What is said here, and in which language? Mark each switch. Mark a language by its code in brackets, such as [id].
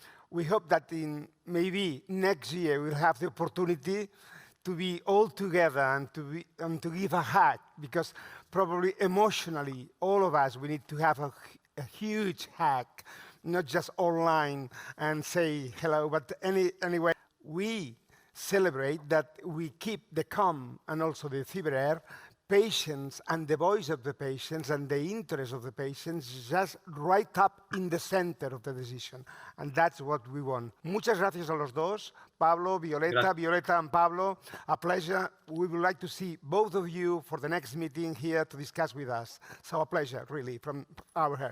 [en] We hope that in maybe next year we'll have the opportunity to be all together and to give a hug, because probably emotionally, all of us, we need to have a huge hug, not just online and say hello, but anyway, we celebrate that we keep the COM and also the CiberAir patients and the voice of the patients and the interest of the patients just right up in the center of the decision. And that's what we want. [es] Muchas gracias a los dos, Pablo, Violeta, [en] Violeta and Pablo. A pleasure. We would like to see both of you for the next meeting here to discuss with us. So a pleasure, really, from our head.